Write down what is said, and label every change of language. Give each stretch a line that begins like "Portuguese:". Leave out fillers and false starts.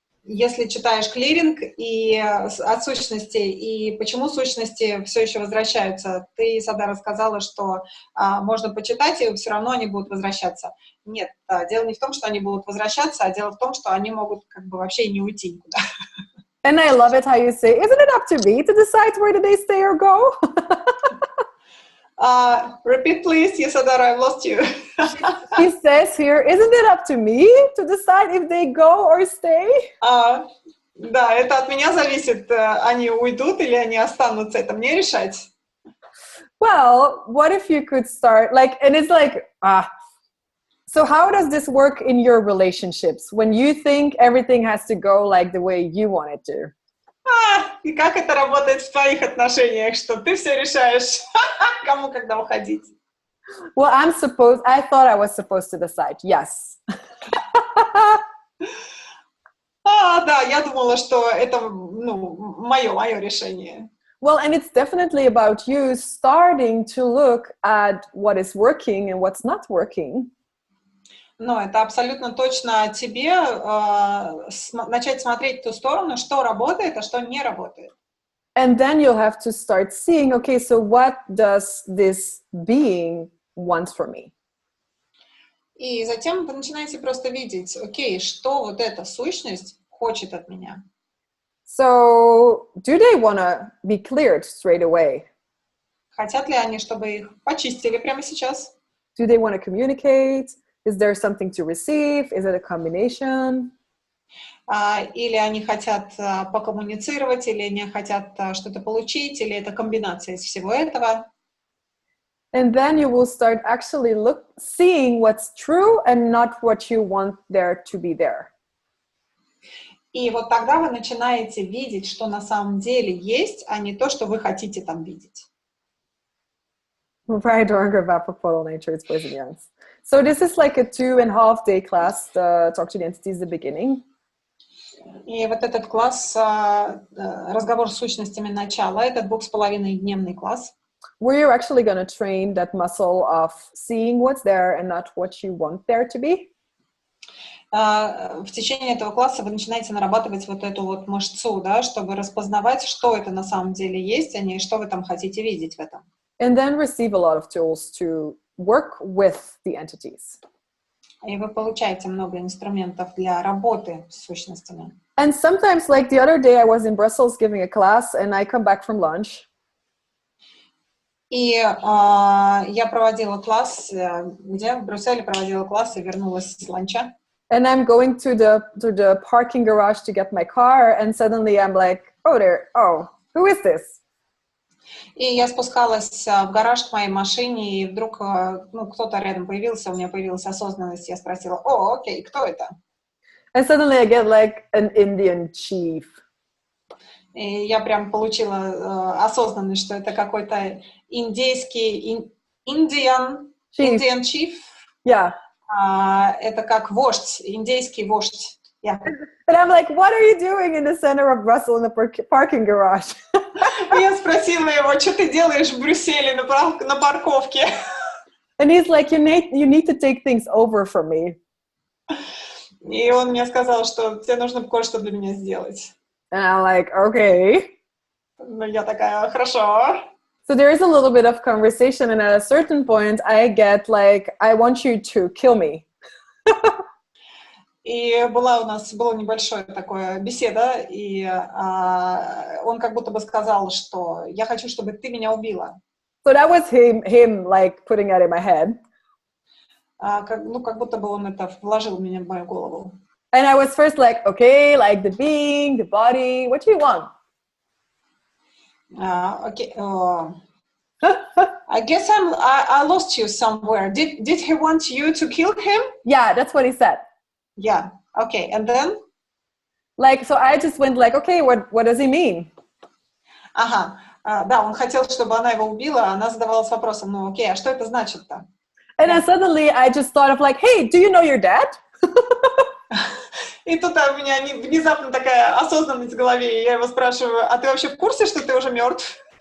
Russian: Если читаешь клиринг и от сущностей, и почему сущности все еще возвращаются, ты, Садара, сказала, что можно почитать, и все равно они будут возвращаться. Нет, дело не в том, что они будут возвращаться, а дело в том, что они могут как бы вообще и не уйти никуда.
English: And I love it how you say, isn't it up to me to decide whether they stay or go? Repeat, please, Yasodhara, I lost you. He says here, isn't it up to me to decide if they go or stay?
Russian: Да, это от меня зависит, они уйдут или они останутся, это мне решать.
English: Well, what if you could start, like, and it's like, so how does this work in your relationships when you think everything has to go like the way you want it to?
Russian: И как это работает в твоих отношениях, что ты все решаешь, кому когда уходить?
English: Well, I thought I was supposed to decide, yes.
Russian: Да, я думала, что это, ну, мое решение.
English: Well, and it's definitely about you starting to look at what is working and what's not working.
Russian: Но это абсолютно точно о тебе, начать смотреть в ту сторону, что работает, а что не работает.
English: And then you'll have to start seeing, okay, so what does this being want from me?
Russian: И затем вы начинаете просто видеть, окей, что вот эта сущность хочет от меня.
English: So, do they want to be cleared straight away?
Russian: Хотят ли они, чтобы их почистили прямо сейчас?
English: Do they want to communicate? Is there something to receive? Is it a combination?
Russian: Или они хотят покоммуницировать, или они хотят что-то получить, или это комбинация из всего этого.
English: And then you will start actually seeing what's true and not what you want there to be there.
Russian: И вот тогда вы начинаете видеть, что на самом деле есть, а не то, что вы хотите там видеть.
English: Right, or nature, it's boys and youngs. So this is like a 2.5-day class, the Talk to the Entities, the beginning.
Russian: И вот этот класс, разговор с сущностями начала, это 2,5-дневный класс.
English: Where you're actually going to train that muscle of seeing what's there and not what you want there to be.
Russian: В течение этого класса вы начинаете нарабатывать вот эту вот мышцу, да, чтобы распознавать, что это на самом деле есть, а не что вы там хотите видеть в этом.
English: And then receive a lot of tools to work with the entities.
Russian: И вы получаете много инструментов для работы с сущностями.
English: And sometimes, like the other day, I was in Brussels giving a class, and I come back from lunch.
Russian: И я проводила класс, где в Брюсселе проводила класс и вернулась с ланча.
English: And I'm going to the parking garage to get my car, and suddenly I'm like, who is this?
Russian: И я спускалась в гараж к моей машине, и вдруг кто-то рядом появился, у меня появилась осознанность, я спросила, окей, кто это?
English: And suddenly I get like an Indian chief.
Russian: И я прям получила осознанность, что это какой-то индийский,
English: Indian chief. Yeah.
Russian: Это как вождь, индейский вождь.
English: Yeah. And I'm like, what are you doing in the center of Brussels in the parking garage?
Russian: Я спросила его, что ты делаешь в Брюсселе на парковке?
English: And he's like, you need to take things over from me.
Russian: И он мне сказал, что тебе нужно кое-что для меня сделать.
English: And I'm like, okay.
Russian: Ну, я такая, хорошо.
English: So there is a little bit of conversation, and at a certain point, I get like, I want you to kill me.
Russian: И была небольшая такая беседа, и он как будто бы сказал, что я хочу, чтобы ты меня убила.
English: So that was him like putting that in my head.
Russian: Как будто бы он это вложил меня в мою голову.
English: And I was first like, okay, like the being, the body, what do you want? Okay. I guess I lost you somewhere. Did he want you to kill him? Yeah, that's what he said. Yeah. Okay. And then? Like, so I just went like, okay, what does he mean?
Russian: Ага, да, он хотел, чтобы она его убила, а она задавалась вопросом, ну окей, а что это значит-то?
English: And then suddenly I just thought of like, hey, do you know your dad?
Russian: И тут у меня внезапно такая осознанность в голове, и я его спрашиваю, а ты вообще в курсе, что ты уже мертв?